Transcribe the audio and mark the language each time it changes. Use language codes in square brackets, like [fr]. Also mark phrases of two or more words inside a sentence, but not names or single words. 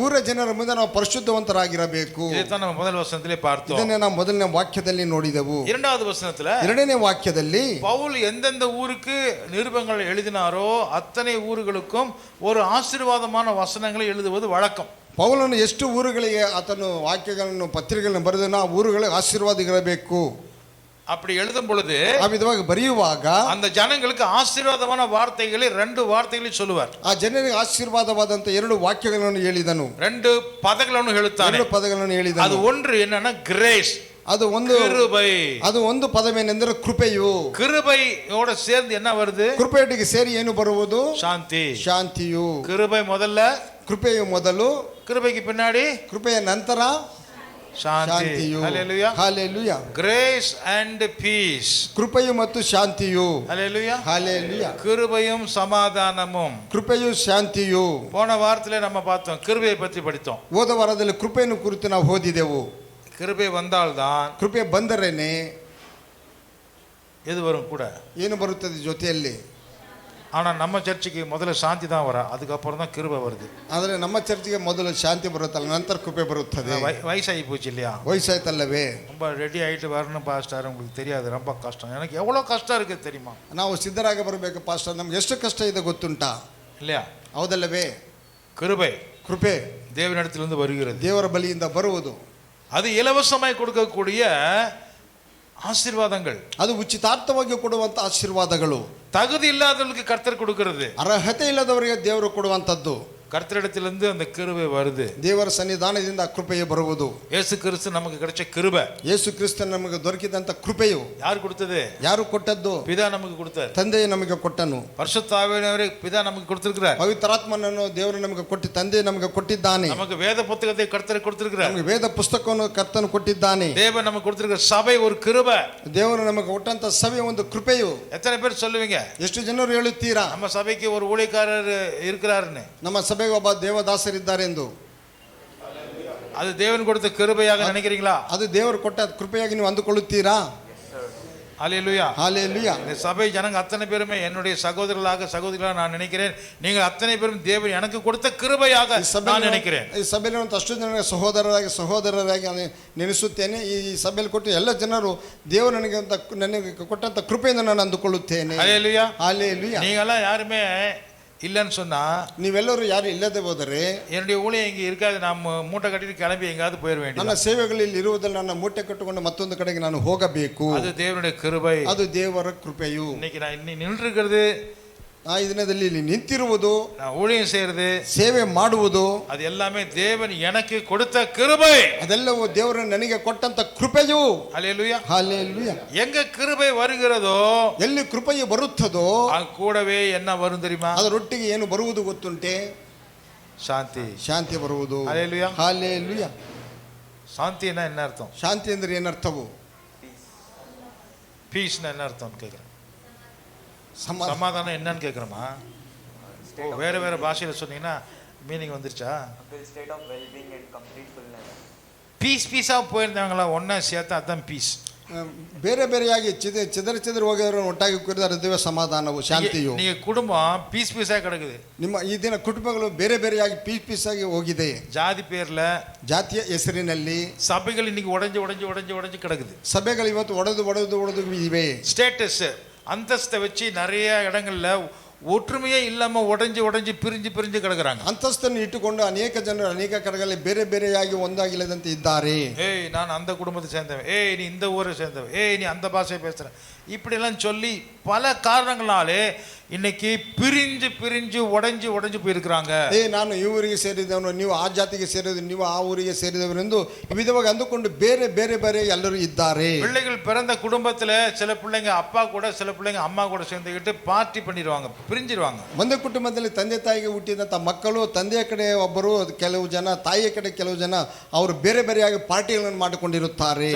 [kn] ಊರ ಜನರ ಮುಂದೆ ನಾವು ಪರಿಶುದ್ಧವಂತರಾಗಿರಬೇಕು. [ta] இதைத்தான் நம்ம முதல் வசனத்திலே பார்த்தோம். [kn] ಇದನ್ನೇ ನಾವು ಮೊದಲನೇ ವಾಕ್ಯದಲ್ಲಿ ನೋಡಿದೆವು. [ta] இரண்டாவது வசனத்துல [kn] ಎರಡನೇ ವಾಕ್ಯದಲ್ಲಿ [ta] பவுல் எந்தெந்த ஊருக்கு நிருபங்கள் எழுதினாரோ அத்தனை ஊர்களுக்கும் ஒரு ஆசீர்வாதமான வசனங்களை எழுதுவது வழக்கம். [kn] ಪೌಲನು ಎಷ್ಟು ಊರುಗಳಿಗೆ ಆತನು ವಾಕ್ಯಗಳನ್ನು ಪತ್ರಿಕೆಗಳನ್ನು ಬರೆದನು ಆ ಊರುಗಳಿಗೆ ಆಶೀರ್ವಾದಗಳಿರಬೇಕು. [ta] அப்படி எழுதும் பொழுது [kn] ಆ ವಿಧವಾಗಿ ಬರೆಯುವಾಗ [ta] அந்த ஜனங்களுக்கு ஆசீர்வாதமான வார்த்தைகளை ரெண்டு வார்த்தைகளை சொல்லுவார். [kn] ಆ ಜನರಿಗೆ ಆಶೀರ್ವಾದವಾದಂತ ಎರಡು ವಾಕ್ಯಗಳನ್ನು ಹೇಳಿದನು. ரெண்டு ಪದಗಳನ್ನು ಹೇಳುತ್ತಾನೆ. ಎರಡು ಪದಗಳನ್ನು ಹೇಳಿದನು. ಅದು ಒಂದು [ta] என்னன்னா கிரேஸ். [kn] ಅದು ಒಂದು [ta] கிருபை. [kn] ಅದು ಒಂದು ಪದವೇನೆಂದರೆ ಕೃಪೆಯು. [ta] கிருபையோட சேர்ந்து என்ன வருது? [kn] ಕೃಪೆಯೊಟ್ಟಿಗೆ ಸೇರಿ ಏನು ಬರುವುದು? ಶಾಂತಿ. ಶಾಂತಿಯು. [ta] கிருபை முதல்ல, [kn] ಕೃಪೆಯು ಮೊದಲು, [ta] கிருபைக்கு பின்னாடி [kn] ಕೃಪೆಯ ನಂತರ ಶಾಂತಿಯು. ಹಲ್ಲೆಲೂಯಾ ಹಲ್ಲೆಲೂಯಾ. [en] Grace and peace. [kn] ಕೃಪೆಯು ಮತ್ತು ಶಾಂತಿಯು. [ta] ஹல்லேலூயா ஹல்லேலூயா. கிருபையும் சமாதானமும். [kn] ಕೃಪೆಯು ಶಾಂತಿಯು. [ta] போன வாரத்திலே நம்ம பார்த்தோம், கிருபையை பற்றி படித்தோம். [kn] ಹೋದ ವಾರದಲ್ಲಿ ಕೃಪೆಯನ್ನು ಕುರಿತು ನಾವು ಓದಿದೆವು. [ta] கிருபை வந்தால்தான், [kn] ಕೃಪೆ ಬಂದರೇನೆ [ta] எது வரும் கூட, [kn] ಏನು ಬರುತ್ತದೆ ಜೊತೆಯಲ್ಲಿ. [ta] ஆனா நம்ம சர்ச்சுக்கு முதல்ல சாந்தி தான் வர, அதுக்கப்புறம் தான் கிருபை வருது. [kn] ಆದರೆ ನಮ್ಮ ಚರ್ಚಿಗೆ ಮೊದಲು ಶಾಂತಿ ಬರುತ್ತಲ್ಲ, ನಂತರ ಕೃಪೆ ಬರುತ್ತದೆ. [ta] வயசாகி போச்சு இல்லையா? [kn] ವಯಸ್ಸಾಯ್ತಲ್ಲವೇ? [ta] ரொம்ப ரெடி ஆகிட்டு வரணும் பாஸ்டர், உங்களுக்கு தெரியாது, ரொம்ப கஷ்டம். எனக்கு எவ்வளோ கஷ்டம் இருக்குது தெரியுமா? [kn] ನಾವು ಸಿದ್ಧರಾಗಿ ಬರಬೇಕು ಪಾಸ್ಟರ್, ನಮ್ಗೆ ಎಷ್ಟು ಕಷ್ಟ ಇದೆ ಗೊತ್ತುಂಟಾ? [ta] இல்லையா? [kn] ಹೌದಲ್ಲವೇ? [ta] கிருபை, [kn] ಕೃಪೆ [ta] தேவனிடத்திலிருந்து வருகிறது. [kn] ದೇವರ ಬಳಿಯಿಂದ ಬರುವುದು. [ta] அது இலவசமாய் கொடுக்கக்கூடிய ஆசீர்வாதங்கள். [kn] ಅದು ಉಚಿತಾರ್ಥವಾಗಿ ಕೊಡುವಂತ ಆಶೀರ್ವಾದಗಳು. [ta] தகுதி இல்லாதவர்களுக்கு கர்த்தர் கொடுக்கிறது. [kn] ಅರ್ಹತೆ ಇಲ್ಲದವರಿಗೆ ದೇವರು ಕೊಡುವಂತದ್ದು. [ta] கர்த்தரிடத்திலிருந்து அந்த கிருபை வருது. [kn] ದೇವರ ಸನ್ನಿಧಾನದಿಂದ ಕೃಪೆಯು ಬರುವುದು. [ta] இயேசு கிறிஸ்து நமக்கு கிடைச்ச கிருபை. [kn] ಯೇಸು ಕ್ರಿಸ್ತ ನಮಗೆ ದೊರಕಿದಂತ ಕೃಪೆಯು [ta] யார் கொடுத்தது? [kn] ಯಾರು ಕೊಟ್ಟದ್ದು? [ta] பிதா நமக்கு கொடுத்தார். [kn] ತಂದೆಯು ನಮಗೆ ಕೊಟ್ಟನು. [ta] பரிசுத்த ஆவியானவரை பிதா நமக்கு கொடுத்திருக்கிறார். [kn] ಪವಿತ್ರಾತ್ಮನನ್ನು ದೇವರು ನಮಗೆ ಕೊಟ್ಟಿ, ತಂದೆ ನಮಗೆ ಕೊಟ್ಟಿದ್ದಾನೆ. [ta] நமக்கு வேத புத்தகத்தை கர்த்தர் கொடுத்திருக்கிறார். [kn] ನಮಗೆ ವೇದ ಪುಸ್ತಕವನ್ನು ಕರ್ತನು ಕೊಟ್ಟಿದ್ದಾನೆ. [ta] தேவன் நமக்கு கொடுத்திருக்கிற சபை ஒரு கிருபை. [kn] ದೇವರು ನಮಗೆ ಕೊಟ್ಟಂತ ಸಭೆ ಒಂದು ಕೃಪೆಯು. [ta] எத்தனை பேர் சொல்லுவீங்க? [kn] ಎಷ್ಟು ಜನರು ಹೇಳುತ್ತೀರಾ [ta] நம்ம சபைக்கு ஒரு ஊழியக்காரர் இருக்கிறாருன்னு? [kn] ನಮ್ಮ ಸಭೆಗೆ ಒಬ್ಬ ದೇವದಾಸರಿದ್ದಾರೆ ಎಂದು. [ta] அது தேவன் கொடுத்த கிருபையாக நினைக்கிறீங்களா? [kn] ಅದು ದೇವರು ಕೊಟ್ಟ ಕೃಪೆಯಾಗಿ ನೀವು ಅಂದುಕೊಳ್ಳುತ್ತೀರಾ? [ta] அல்லேலூயா. ஹalleluya. இந்த சபை ஜனங்க அத்தனை பேருமே என்னுடைய சகோதரர்களாக நான் நினைக்கிறேன். நீங்கள் அத்தனை பேரும் தேவன் எனக்கு கொடுத்த கிருபையாக நான் நினைக்கிறேன். [kn] ಈ ಸಭೆಯಲ್ಲಿ ಅಷ್ಟು ಜನ ಸಹೋದರರಾಗಿ ನೆನೆಸುತ್ತೇನೆ. ಈ ಸಭೆಯಲ್ಲಿ ಕೊಟ್ಟು ಎಲ್ಲ ಜನರು ದೇವರು ನನಗೆ ಕೊಟ್ಟಂತ ಕೃಪೆಯಿಂದ ನಾನು ಅಂದುಕೊಳ್ಳುತ್ತೇನೆ. [ta] அல்லேலூயா. ஹalleluya. நீங்களாம் யாருமே இல்லைன்னு சொன்னா, [kn] ನೀವೆಲ್ಲರೂ ಯಾರು ಇಲ್ಲದೆ ಹೋದರೆ [ta] என்னுடைய ஊழியம் இங்கே இருக்காது, நான் மூட்டை கட்டிட்டு கிளம்பி எங்காவது போயிட வேண்டியது. [kn] ನನ್ನ ಸೇವೆಗಳಲ್ಲಿ ಇರುವುದಲ್ಲ, ನನ್ನ ಮೂಟೆ ಕಟ್ಟಿಕೊಂಡು ಮತ್ತೊಂದು ಕಡೆಗೆ ನಾನು ಹೋಗಬೇಕು. [ta] அது தேவனுடைய கிருபை. [kn] ಅದು ದೇವರ ಕೃಪೆಯು. [ta] இன்னைக்கு நான் நின்றுக்கிறது, [kn] ಈ ದಿನದಲ್ಲಿ ಇಲ್ಲಿ ನಿಂತಿರುವುದು, [ta] நான் ஊழியம் செய்யறது, [kn] ಸೇವೆ ಮಾಡುವುದು, [ta] அது எல்லாமே தேவன் எனக்கு கொடுத்த கிருபை. [kn] ಅದೆಲ್ಲವೂ ದೇವರು ನನಗೆ ಕೊಟ್ಟಂತ ಕೃಪೆಯು. [ta] அல்லேலூயா. [kn] ಹalleluya. [ta] எங்க கிருபை வருகிறதோ, [kn] ಎಲ್ಲಿ ಕೃಪೆಯು ಬರುತ್ತದೋ [ta] கூடவே என்ன வரும் தெரியுமா? [kn] ಅದರೊಟ್ಟಿಗೆ ಏನು ಬರುವುದು ಗೊತ್ತುಂಟೆ? [ta] சாந்தி. [kn] ಶಾಂತಿ ಬರುವುದು. [ta] அல்லேலூயா. [kn] ಹalleluya. [ta] சாந்தினா என்ன அர்த்தம்? [kn] ಶಾಂತಿ ಅಂದ್ರೆ ಏನರ್ಥವು? [ta] பீஸ்னா என்ன அர்த்தம் கேட்குறேன். [kn] ಸಮಾಧಾನ. [ta] சமாதானம் என்னன்னு கேட்குறோமா? ஓ, வேற பாஷையில சொன்னீங்கன்னா மீனிங் வந்துருச்சா? [en] state of well-being and complete fullness. [ta] பீஸாக போயிருந்தாங்களா ஒன்றா சேர்த்து அதான் பீஸ். [kn] ಬೇರೆ ಬೇರೆಯಾಗಿ ಚಿದರಿ ಹೋಗಿರೋರು ಒಟ್ಟಾಗಿ ಕೂರಿದರೆ ಸಮಾಧಾನವು, ಶಾಂತಿಯು. [ta] நீங்க குடும்பம் பீஸாக கிடக்குது. [kn] ನಿಮ್ಮ ಈ ದಿನ ಕುಟುಂಬಗಳು ಬೇರೆ ಬೇರೆಯಾಗಿ ಪೀಸಾಗಿ ಹೋಗಿದೆ. [ta] ஜாதி பேர்ல, [kn] ಜಾತಿಯ ಹೆಸರಿನಲ್ಲಿ [ta] சபைகள் இன்னைக்கு உடைஞ்சு கிடக்குது. [kn] ಸಭೆಗಳು ಇವತ್ತು ಒಡೆದು ಇವೆ. [ta] ஸ்டேட்டஸ், அந்தஸ்தை வச்சு நிறைய இடங்கள்ல ஒற்றுமையே இல்லாம உடைஞ்சு பிரிஞ்சு கிடக்குறாங்க. [kn] ಅಂತಸ್ತನ್ನು ಇಟ್ಟುಕೊಂಡು ಅನೇಕ ಜನರು ಅನೇಕ ಕಡೆಗಳಲ್ಲಿ ಬೇರೆ ಬೇರೆಯಾಗಿ ಒಂದಾಗಿಲ್ಲದಂತೆ ಇದ್ದಾರೆ. [ta] ஏய், நான் அந்த குடும்பத்தை சேர்ந்தவன், ஏய் நீ இந்த ஊரை சேர்ந்தவன், ஏய் நீ அந்த பாஷையை பேசுற, இப்படி எல்லாம் சொல்லி பல காரணங்களாலே இன்னைக்கு பிரிஞ்சு உடைஞ்சு போயிருக்கிறாங்க. [kn] ನಾನು ಈ ಊರಿಗೆ ಸೇರಿದವನು, ನೀವು ಆ ಜಾತಿಗೆ ಸೇರಿದವರು, ನೀವು ಆ ಊರಿಗೆ ಸೇರಿದವರು ಎಂದು ವಿಧವಾಗಿ ಅಂದುಕೊಂಡು ಬೇರೆ ಎಲ್ಲರೂ ಇದ್ದಾರೆ. [ta] பிள்ளைகள் பிறந்த குடும்பத்துல சில பிள்ளைங்க அப்பா கூட, சில பிள்ளைங்க அம்மா கூட சேர்ந்துக்கிட்டு பார்ட்டி பண்ணிடுவாங்க, பிரிஞ்சிருவாங்க. [kn] ಒಂದೇ ಕುಟುಂಬದಲ್ಲಿ ತಂದೆ ತಾಯಿಗೆ ಹುಟ್ಟಿದಂತ ಮಕ್ಕಳು, ತಂದೆಯ ಕಡೆ ಒಬ್ಬರು, ಕೆಲವು ಜನ ತಾಯಿಯ ಕಡೆ ಕೆಲವು ಜನ, ಅವರು ಬೇರೆಯಾಗಿ ಪಾರ್ಟಿಗಳನ್ನು ಮಾಡಿಕೊಂಡಿರುತ್ತಾರೆ.